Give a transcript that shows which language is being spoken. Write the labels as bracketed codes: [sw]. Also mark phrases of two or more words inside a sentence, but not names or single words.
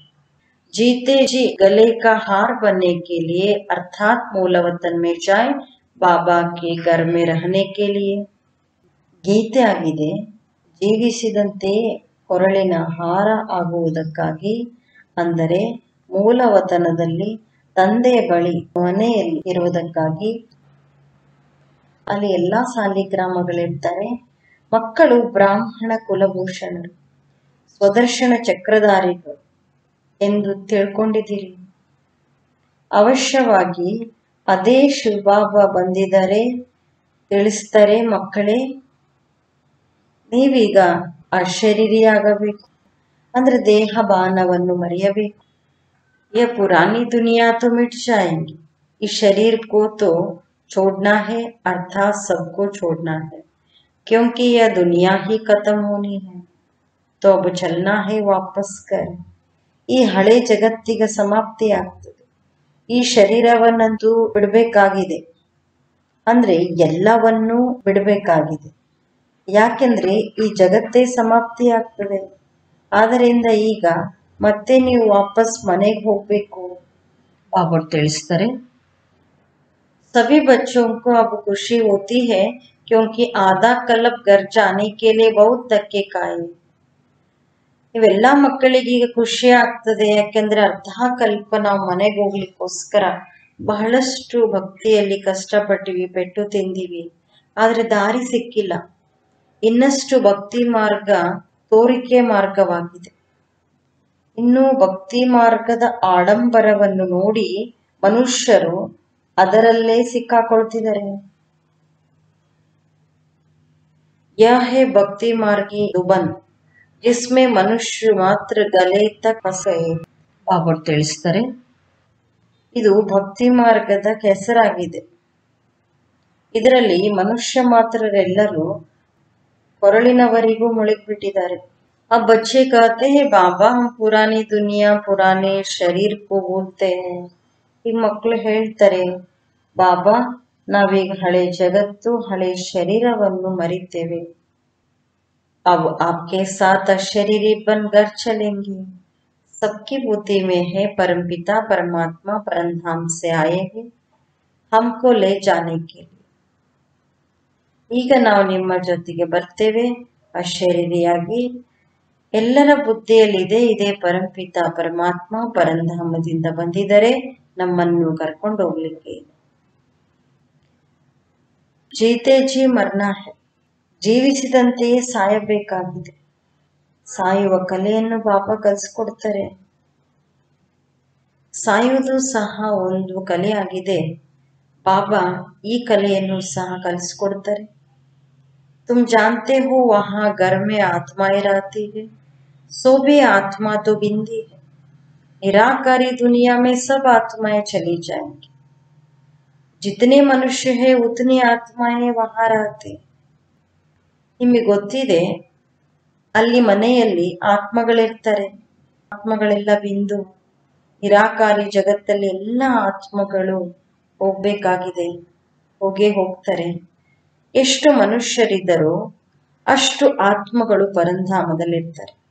[hi] जीते जी गले का हार बनने के लिए अर्थात मूल वतन में जाए बाबा के घर में रहने के लिए. [kn] ಗೀತೆ ಆಗಿದೆ, ಜೀವಿಸಿದಂತೆ ಕೊರಳಿನ ಹಾರ ಆಗುವುದಕ್ಕಾಗಿ, ಅಂದರೆ ಮೂಲವತನದಲ್ಲಿ ತಂದೆಯ ಬಳಿ ಮನೆಯಲ್ಲಿ ಇರುವುದಕ್ಕಾಗಿ. ಅಲ್ಲಿ ಎಲ್ಲಾ ಸಾಲಿಗ್ರಾಮಗಳಿರ್ತಾರೆ. ಮಕ್ಕಳು ಬ್ರಾಹ್ಮಣ ಕುಲಭೂಷಣರು, ಸ್ವದರ್ಶನ ಚಕ್ರಧಾರಿಗಳು ಎಂದು ತಿಳ್ಕೊಂಡಿದ್ದೀರಿ. ಅವಶ್ಯವಾಗಿ ಅದೇ ಶಿವಬಾಬಾ ಬಂದಿದ್ದಾರೆ ತಿಳಿಸ್ತಾರೆ. ಮಕ್ಕಳೇ, ನೀವೀಗ ಅಶರೀರಿಯಾಗಬೇಕು, ಅಂದ್ರೆ ದೇಹ ಬಾನವನ್ನು ಮರೆಯಬೇಕು. [hi] ये पुरानी दुनिया तो मिट जाएंगी, इस शरीर को तो छोड़ना है, अर्थात सबको छोड़ना है, क्योंकि यह दुनिया ही खत्म होनी है. तो अब चलना है वापस कर. [kn] ಈ ಹಳೆ ಜಗತ್ತಿಗೆ ಸಮಾಪ್ತಿ ಆಗ್ತದೆ. ಈ ಶರೀರವನ್ನಂತೂ ಬಿಡಬೇಕಾಗಿದೆ, ಅಂದ್ರೆ ಎಲ್ಲವನ್ನೂ ಬಿಡಬೇಕಾಗಿದೆ. ಯಾಕೆಂದ್ರೆ ಈ ಜಗತ್ತೇ ಸಮಾಪ್ತಿ ಆಗ್ತದೆ. ಆದ್ದರಿಂದ ಈಗ ಮತ್ತೆ ನೀವು ವಾಪಸ್ ಮನೆಗೆ ಹೋಗ್ಬೇಕು ಬಾಬಾ ತಿಳಿಸ್ತಾರೆ. [hi] सभी बच्चों को अब खुशी होती है क्योंकि आधा कल्प घर जाने के लिए बहुत धक्के खाए. [kn] ಇವೆಲ್ಲ ಮಕ್ಕಳಿಗೆ ಈಗ ಖುಷಿ ಆಗ್ತದೆ, ಯಾಕೆಂದ್ರೆ ಅರ್ಧ ಕಲ್ಪ ನಾವು ಮನೆಗೆ ಹೋಗ್ಲಿಕ್ಕೋಸ್ಕರ ಬಹಳಷ್ಟು ಭಕ್ತಿಯಲ್ಲಿ ಕಷ್ಟಪಟ್ಟಿವಿ, ಪೆಟ್ಟು ತಿಂದಿವಿ, ಆದ್ರೆ ದಾರಿ ಸಿಕ್ಕಿಲ್ಲ. ಇನ್ನಷ್ಟು ಭಕ್ತಿ ಮಾರ್ಗ ತೋರಿಕೆ ಮಾರ್ಗವಾಗಿದೆ. ಇನ್ನು ಭಕ್ತಿ ಮಾರ್ಗದ ಆಡಂಬರವನ್ನು ನೋಡಿ ಮನುಷ್ಯರು ಅದರಲ್ಲೇ ಸಿಕ್ಕಾಕೊಳ್ತಿದ್ದಾರೆ. [hi] यह है भक्ति मार्ग की दुबन जिसमें मनुष्य मात्र गले तक फंस गए. [kn] ಬಾಬಾ ತಿಳಿಸ್ತಾರೆ, ಇದು ಭಕ್ತಿ ಮಾರ್ಗದ ಕೆಸರಾಗಿದೆ. ಇದರಲ್ಲಿ ಮನುಷ್ಯ ಮಾತ್ರರೆಲ್ಲರೂ ಕೊರಳಿನವರೆಗೂ ಮುಳುಗಿಬಿಟ್ಟಿದ್ದಾರೆ. [hi] अब बच्चे कहते हैं बाबा हम पुरानी दुनिया पुराने शरीर को भूलते हैं. [kn] ಈ ಮಕ್ಕಳು ಹೇಳ್ತಾರೆ, ಬಾಬಾ ನಾವೀಗ ಹಳೆ ಜಗತ್ತು ಹಳೆ ಶರೀರವನ್ನು ಮರಿತೇವೆ. [hi] अब आपके साथ अशरीरी बन घर चलेंगे. सबकी बुद्धि में है परमपिता परमात्मा परमधाम से आए हैं हमको ले जाने के लिए. [kn] ಈಗ ನಾವು ನಿಮ್ಮ ಜೊತೆಗೆ ಬರ್ತೇವೆ ಅಶರೀರಿಯಾಗಿ. ಎಲ್ಲರ ಬುದ್ಧಿಯಲ್ಲಿದೆ ಇದೇ ಪರಂಪಿತ ಪರಮಾತ್ಮ ಪರಂಧಾಮದಿಂದ ಬಂದಿದ್ದಾರೆ ನಮ್ಮನ್ನು ಕರ್ಕೊಂಡು ಹೋಗ್ಲಿಕ್ಕೆ. [hi] जीते जी मरण है, [kn] ಜೀವಿಸಿದಂತೆಯೇ ಸಾಯಬೇಕಾಗಿದೆ. ಸಾಯುವ ಕಲೆಯನ್ನು ಬಾಬಾ ಕಲಿಸ್ಕೊಡ್ತಾರೆ. ಸಾಯುವುದು ಸಹ ಒಂದು ಕಲೆಯಾಗಿದೆ. ಬಾಬಾ ಈ ಕಲೆಯನ್ನು ಸಹ ಕಲಿಸ್ಕೊಡ್ತಾರೆ. [hi] तुम जानते हो वहां घर में आत्माएं रहती है, सो भी आत्मा तो बिंदी है. निराकारी दुनिया में सब आत्माएं चली जाएंगी. जितने मनुष्य है उतनी आत्माएं वहां रहते. [kn] ನಿಮಗೆ ಗೊತ್ತಿದೆ ಅಲ್ಲಿ ಮನೆಯಲ್ಲಿ ಆತ್ಮಗಳಿರ್ತಾರೆ. ಆತ್ಮಗಳೆಲ್ಲ ಬಿಂದು. ನಿರಾಕಾರಿ ಜಗತ್ತಲ್ಲಿ ಎಲ್ಲ ಆತ್ಮಗಳು ಹೋಗ್ಬೇಕಾಗಿದೆ, ಹೋಗೇ ಹೋಗ್ತಾರೆ. ಎಷ್ಟು ಮನುಷ್ಯರಿದ್ದರೋ ಅಷ್ಟು ಆತ್ಮಗಳು ಪರಂಧಾಮದಲ್ಲಿರ್ತಾರೆ.